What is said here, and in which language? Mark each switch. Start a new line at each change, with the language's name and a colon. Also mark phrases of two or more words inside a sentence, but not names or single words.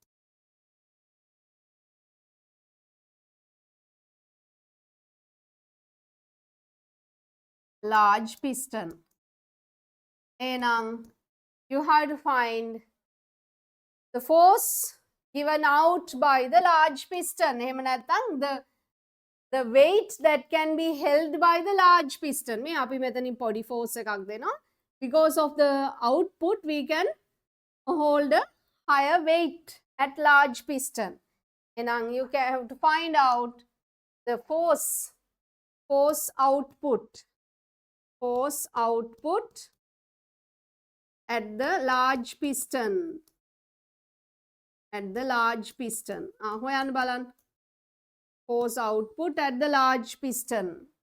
English: Large piston. And you have to find the force given out by the large piston.
Sinhala: එහෙම නැත්නම්
English: the weight that can be held by the large piston.
Sinhala: මේ අපි මෙතනින් පොඩි force එකක් දෙනවා.
English: Because of the output, we can hold a higher weight at large piston. And you can have to find out the force output at the large piston.
Sinhala: හොයන්න බලන්න.
English: Force output at the large piston.